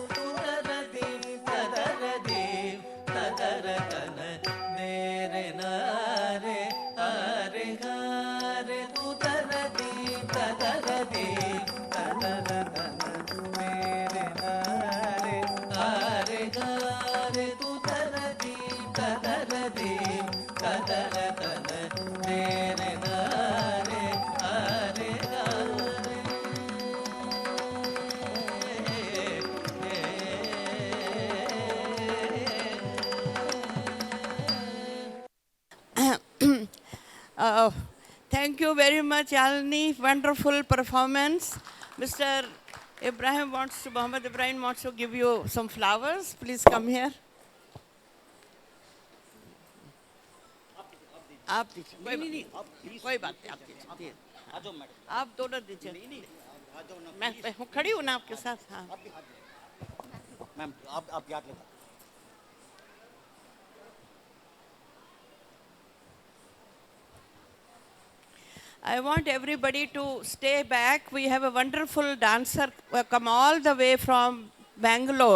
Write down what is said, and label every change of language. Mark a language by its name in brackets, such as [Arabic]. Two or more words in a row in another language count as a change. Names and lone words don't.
[English] తుదర దీం తదర దీం తదర తన నేరే నారే ఆరే హారే తుదర దీం తదర దీం తదర తన నేరే నారే ఆరే హారే తుదర దీం తదర దీం తదర తన నేరే నారే ఆరే హారే Thank you very much, Yalini. Wonderful performance. Mr. Mohammad Ibrahim wants to give you some flowers. Please come here. [Hindi] आप दीजिए, कोई बात नहीं, आप दीजिए, आप दोनों दीजिए। मैं खड़ी हूँ ना आपके साथ। हाँ, मैम आप याद लेता [English] I want everybody to stay back. We have a wonderful dancer come all the way from Bangalore.